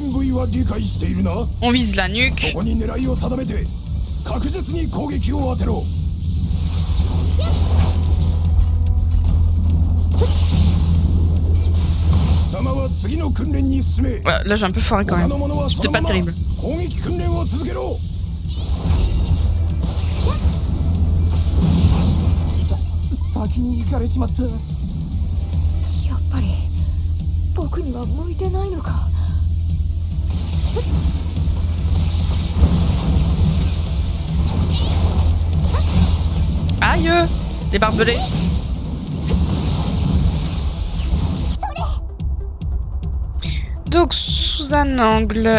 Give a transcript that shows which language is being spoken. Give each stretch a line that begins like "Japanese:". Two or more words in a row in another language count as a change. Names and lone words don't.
French: On vise la nuque. Ouais, là j'ai un peu foiré quand même. C'était pas terrible.
Japanese: 先に行かれちまった。やっぱり僕には向いてないのか。
French: Aïe, les barbelés. Donc sous un angle.